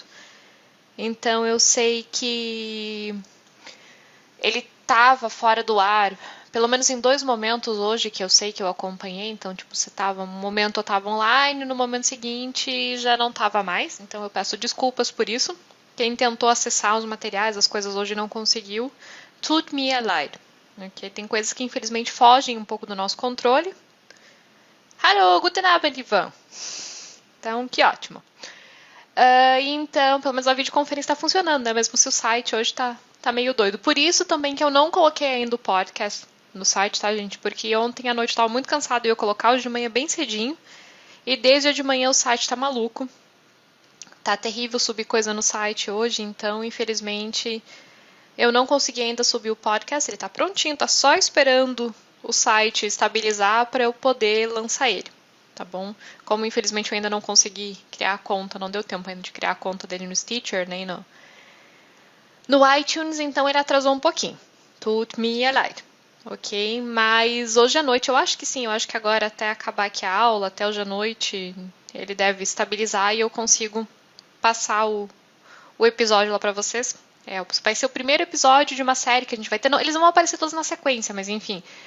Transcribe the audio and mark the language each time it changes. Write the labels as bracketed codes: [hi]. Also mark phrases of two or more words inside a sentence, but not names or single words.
[pt] Então eu sei que ele tava fora do ar, pelo menos em 2 momentos hoje que eu sei que eu acompanhei. Então, tipo, você tava, um momento eu tava online, no momento seguinte já não tava mais. Então eu peço desculpas por isso. Quem tentou acessar os materiais, as coisas hoje não conseguiu. [de] Tut mir leid. [pt] Okay? Tem coisas que infelizmente fogem um pouco do nosso controle. [de] Hallo, guten Abend, [pt] Ivan. Então, que ótimo. Então, pelo menos a videoconferência está funcionando, né? Mesmo se o site hoje tá meio doido. Por isso também que eu não coloquei ainda o podcast no site, tá, gente? Porque ontem à noite eu estava muito cansada e eu ia colocar hoje de manhã bem cedinho. E desde de manhã o site tá maluco. Tá terrível subir coisa no site hoje, então, infelizmente, eu não consegui ainda subir o podcast. Ele tá prontinho, tá só esperando o site estabilizar para eu poder lançar ele. Tá bom? Como infelizmente eu ainda não consegui criar a conta, não deu tempo ainda de criar a conta dele no Stitcher, nem no iTunes, então ele atrasou um pouquinho. [de] Tut mir leid. [pt] Ok? Mas hoje à noite eu acho que sim, eu acho que agora até acabar aqui a aula, até hoje à noite, ele deve estabilizar e eu consigo passar o episódio lá pra vocês. Vai ser o primeiro episódio de uma série que a gente vai ter. Não, eles não vão aparecer todos na sequência, mas enfim.